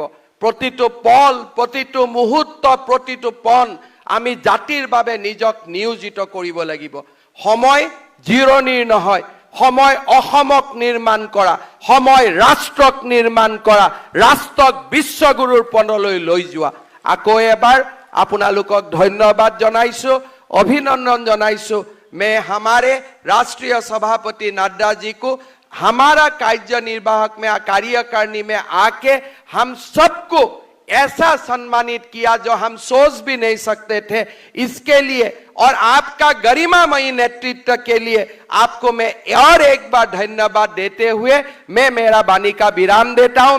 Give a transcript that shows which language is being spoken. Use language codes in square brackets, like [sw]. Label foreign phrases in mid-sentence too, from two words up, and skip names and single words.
[as] প্ৰতিটো পল, প্ৰতিটো মুহূৰ্ত, প্ৰতিটো পণ আমি জাতিৰ বাবে নিজক নিয়োজিত কৰিব লাগিব। সময় জিৰণিৰ নহয়, সময় অসমক নিৰ্মাণ কৰা, সময় ৰাষ্ট্ৰক নিৰ্মাণ কৰা, ৰাষ্ট্ৰক বিশ্বগুৰুৰ পদলৈ লৈ যোৱা। আকৌ এবাৰ আপোনালোকক ধন্যবাদ জনাইছোঁ, অভিনন্দন জনাইছোঁ। [hi] मैं हमारे राष्ट्रीय सभापति नड्डा जी को हमारा कार्यनिर्वाहक में कार्यकारिणी में आके हम सबको ऐसा सम्मानित किया जो हम सोच भी नहीं सकते थे। इसके लिए और आपका गरिमामयी नेतृत्व के लिए आपको मैं और एक बार धन्यवाद देते हुए मैं मेरा वाणी का विराम देता हूं।